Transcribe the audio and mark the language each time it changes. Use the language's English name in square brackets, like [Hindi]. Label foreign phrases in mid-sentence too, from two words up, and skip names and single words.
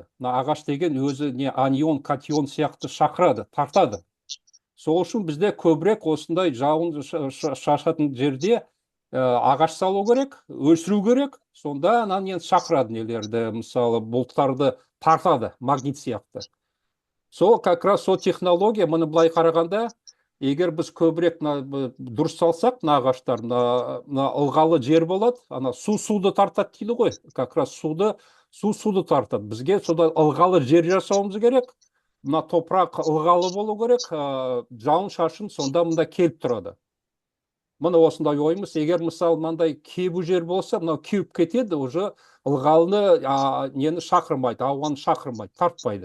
[Kazakh] Мына ағаш деген өзі не анион, катион сияқты шақырады, тартады. Сол үшін бізде көбірек осындай жауын шашатын жерде ағаш салу керек, өсіру керек. Сонда нені шақырады нелерді, мысалы бұлттарды тартады, магнит сияқты. Сол [Russian] как раз [Kazakh] сол технология, мұны былай қарағанда, егер біз көбірек дұрыс салсақ, ағаштар, ылғалы жер болады, суды тартады дейді ғой, [Russian] как раз [Kazakh] суды тартады. Бізге сода ылғалы жер жасауымыз керек, топырақ ылғалы болу керек, жауын шашын сонда мұнда келіп тұрады. Мына осындай ойымыз, егер мысалы мынандай кебу жер болса, мынау кеуіп кетеді, уже ылғалыны нені шақырмайды, ауаны шақырмайды, тартпайды.